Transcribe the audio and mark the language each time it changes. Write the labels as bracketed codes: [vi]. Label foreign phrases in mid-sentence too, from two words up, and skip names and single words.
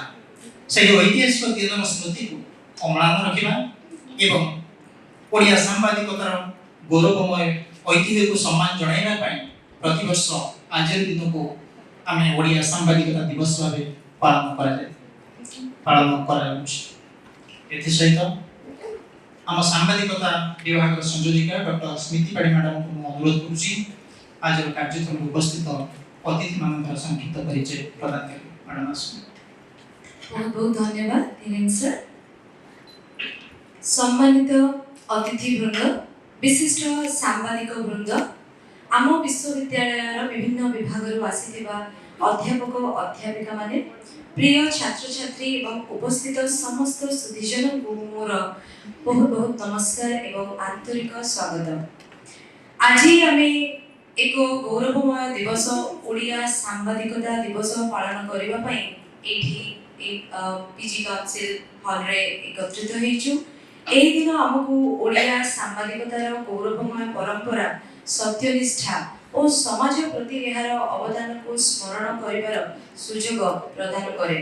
[or] ସେହି ଐତିହାସିକ ଦିନର ସ୍ମୃତିକୁ ଅମ୍ଳାନ ରଖିବା ଏବଂ ଓଡ଼ିଆ ସାମ୍ବାଦିକତାର ଗୌରବମୟ ଐତିହ୍ୟକୁ ସମ୍ମାନ ଜଣାଇବା ପାଇଁ ପ୍ରତିବର୍ଷ ଆଜିର ଦିନକୁ ଆମେ ଓଡ଼ିଆ ସାମ୍ବାଦିକତା ଦିବସ ଭାବେ ପାଳନ କରାଯାଉଛି। ଏଥିସହିତ ଆମ ସାମ୍ବାଦିକତା ବିଭାଗର ସଂଯୋଜିକା ଡକ୍ଟର ସ୍ମିତି ପାଢ଼ୀ ମ୍ୟାଡାମଙ୍କୁ ମୁଁ ଅନୁରୋଧ କରୁଛି ଆଜିର କାର୍ଯ୍ୟକ୍ରମରେ ଉପସ୍ଥିତ ଅତିଥିମାନଙ୍କର ସଂକ୍ଷିପ୍ତ ପରିଚୟ ପ୍ରଦାନ କରିବେ। ମ୍ୟାଡାମ ଆସନ୍ତୁ। ବହୁତ ବହୁତ ଧନ୍ୟବାଦ ଧୀରେନ୍ଦ୍ର ସର। ସମ୍ମାନିତ ଅତିଥି ବୃନ୍ଦ, ବିଶିଷ୍ଟ ସାମ୍ବାଦିକ ବୃନ୍ଦ, ଆମ ବିଶ୍ୱବିଦ୍ୟାଳୟ ବିଭିନ୍ନ ବିଭାଗ ଆସିଥିବା ଅଧ୍ୟାପକ ଅଧ୍ୟାପିକା ମାନେ, ପ୍ରିୟ ଛାତ୍ର ଛାତ୍ରୀ ଏବଂ ଉପସ୍ଥିତ ସମସ୍ତ ସୁଧୀଜନ କୁ ମୋର ବହୁତ ବହୁତ ନମସ୍କାର ଏବଂ ଆନ୍ତରିକ ସ୍ୱାଗତ। ଆଜି ଆମେ ଏକ ଗୌରବମୟ ଦିବସ ଓଡ଼ିଆ ସାମ୍ବାଦିକତା ଦିବସ ପାଳନ କରିବା ପାଇଁ ଏଠି ପିଜି କାଉନସିଲ ହଲ ରେ ଏକତ୍ରିତ ହୋଇଛୁ। ଏହି ଦିନ ଆମକୁ ଓଡ଼ିଆ ସାମ୍ବାଦିକତାର ଗୌରବମୟ ପରମ୍ପରା, ସତ୍ୟନିଷ୍ଠା ଆଉ ସମାଜ ପ୍ରତି ଏହାର ଅବଦାନ କୁ ସ୍ମରଣ କରିବାର ସୁଯୋଗ ପ୍ରଦାନ କରେ।